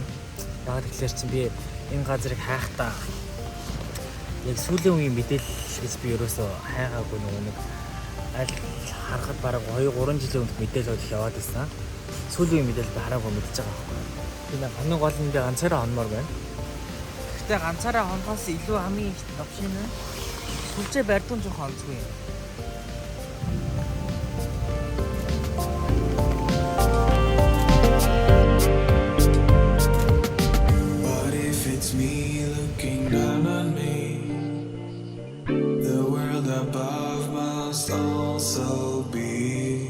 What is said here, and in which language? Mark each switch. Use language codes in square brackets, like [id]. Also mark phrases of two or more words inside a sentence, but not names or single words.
[mn] Яг тэгэхээр чинь би энэ газрыг хайхтаа яг сүүлийн үеийн мэдээлэл гэж би ерөөсөө хайгаагүй нэг аль харахад бараг 2-3 жилийн өмнө мэдээлэл яваад байсан. Сүүлийн үеийн мэдээлэл би хараагүй мэдчихэж байгаа байхгүй. Би нэг хамгийн гол нь би ганцаараа хонмоор байна. Гэхдээ ганцаараа хонохоос илүү хамгийн их опшн нь сүлжээ барьдуун жоохон онцгүй юм. [en] What if it's me looking down on me? The world above must also be.